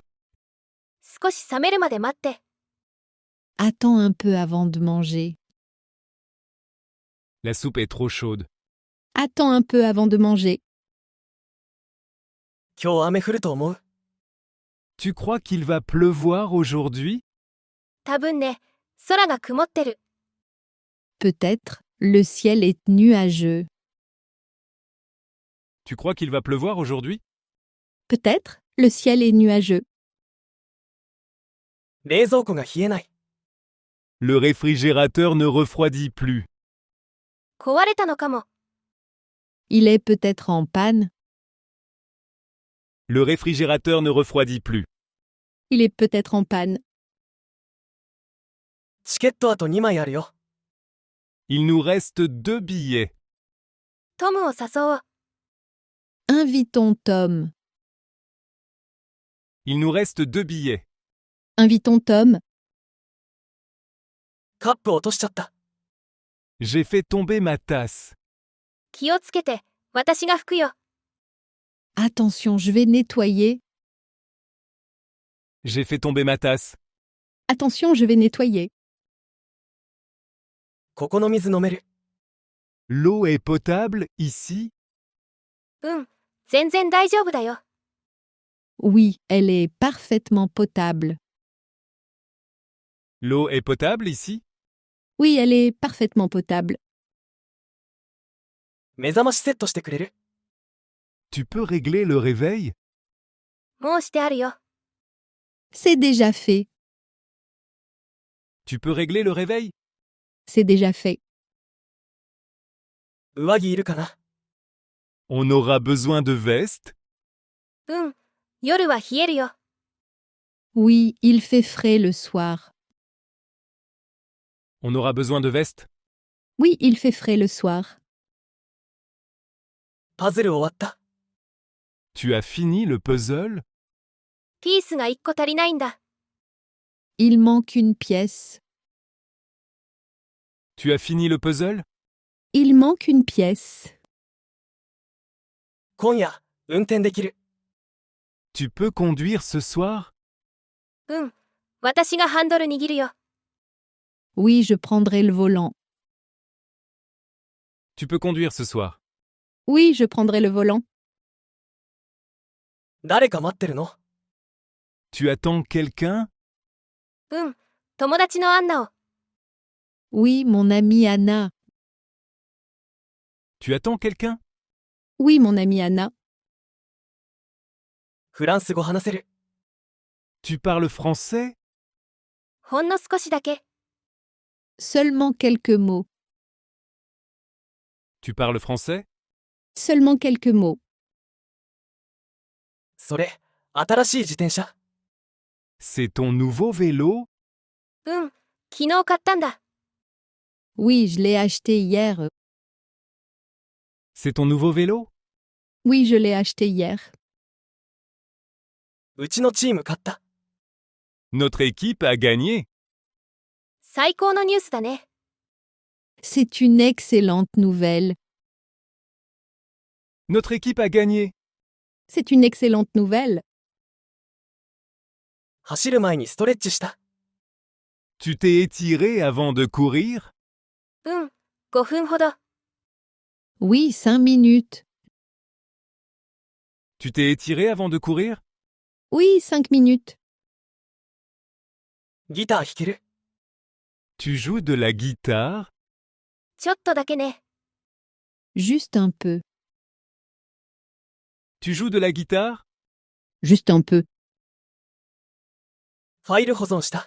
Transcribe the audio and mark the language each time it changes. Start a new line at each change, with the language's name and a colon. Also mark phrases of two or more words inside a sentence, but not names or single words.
Japanese: 少し冷めるまで待って。
French: Attends un peu avant de manger. La soupe est trop chaude. Attends un peu avant de manger.
Japanese: 今日雨降ると思う。
French: Tu crois qu'il va pleuvoir aujourd'hui?
Japanese: 多分ね、空が曇ってる。
French: Peut-être, le ciel est nuageux. Tu crois qu'il va pleuvoir aujourd'hui? Peut-être, le ciel est nuageux.
Japanese: 冷蔵庫が冷えない。
French: Le réfrigérateur ne refroidit plus.
Japanese: 壊れたのかも。
French: Il est peut-être en panne. Le réfrigérateur ne refroidit plus. Il est peut-être en panne.
Japanese: チケットあと2枚あるよ。
French: Il nous reste 2 billets.
Japanese: トムを誘おう。
French: Invitons Tom. Il nous reste 2 billets. Invitons Tom.
Japanese: カップ落としちゃった。
French: J'ai fait tomber ma tasse.
Japanese: 気をつけて、私が拭くよ。
French: Attention, je vais nettoyer. J'ai fait tomber ma tasse. Attention, je vais nettoyer.
Japanese: ここの水飲める。
French: L'eau est potable ici?
Japanese: うん、全然大丈夫だよ。
French: Oui, elle est parfaitement potable. L'eau est potable ici? Oui, elle est parfaitement potable.
Japanese: 目覚ましセットしてくれる？
French: Tu peux régler le réveil?
Japanese: もうしてあるよ。
French: C'est déjà fait. Tu peux régler le réveil? C'est déjà fait.
Japanese: 上着いるかな？
French: On aura besoin de vestes?
Japanese: うん、夜は冷えるよ。
French: Oui, il fait frais le soir. On aura besoin de vestes? Oui, il fait frais le soir.
Japanese: パズル終わった。
French: Tu as fini le puzzle?
Japanese: ピースが1個足りないんだ。
French: Il manque une pièce. Tu as fini le puzzle? Il manque une pièce.
Japanese: 今夜、運転できる。
French: Tu peux conduire ce soir?
Japanese: うん、私がハンドル握るよ。
French: Oui, je prendrai le volant. Tu peux conduire ce soir. Oui, je prendrai le volant.
Japanese: 誰か待ってるの？
French: Tu attends quelqu'un?
Japanese: うん、友達のアンナを。
French: Oui, mon amie Anna. Tu attends quelqu'un? Oui, mon amie Anna.
Japanese: フランス語話せる。
French: Tu parles français?
Japanese: ほんの少しだけ。
French: Seulement quelques mots. Tu parles français? Seulement quelques mots.
Japanese: それ、新しい自転車。
French: C'est ton nouveau vélo?
Japanese: うん、昨日買ったんだ。
French: Oui, je l'ai acheté hier. C'est ton nouveau vélo? Oui, je l'ai acheté hier.
Japanese: うちのチーム勝った。
French: Notre équipe a gagné.
Japanese: 最高のニュースだね。
French: C'est une excellente nouvelle. Notre équipe a gagné. C'est une excellente nouvelle.
Japanese: 走る前にストレッチした。
French: Tu t'es étiré avant de courir?
Japanese: うん、5分ほど。
French: Oui, 5 minutes. Tu t'es étiré avant de courir? Oui, 5 minutes.
Japanese: ギター弾ける。
French: Tu joues de la guitare?
Japanese: ちょっとだけね。
French: Juste un peu. Tu joues de la guitare? Juste un peu.
Japanese: ファイル保存した。